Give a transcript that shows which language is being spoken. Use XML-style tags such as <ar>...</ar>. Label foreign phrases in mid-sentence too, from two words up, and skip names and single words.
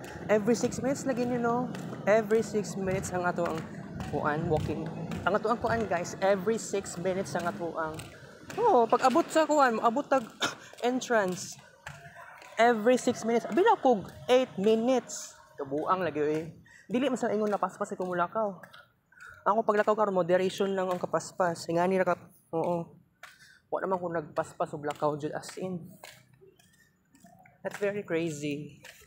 <en>Every 6 minutes lagi nyo,</en> <ceb>no?</ceb> <en>Every 6 minutes</en> <ceb>ang ato ang kuan, walking. Ang ato ang kuan, guys.</ceb> <en>Every 6 minutes</en> <ceb>ang ato ang... Oh, pag abot sa kuan, abot tag entrance.</ceb> <en>Every 6 minutes.</en> <ceb>Abila ko,</ceb> <en>8 minutes.</en> <ceb>Kabuang lagi, eh. Dili man sa ingon napaspas ito mulakaw. Ako paglakaw karon moderation lang ang kapaspas. Ingani ra ka. Oo. Wa naman kung nagpaspas o blackout jud</ceb> <en>as in. That's very crazy.</en>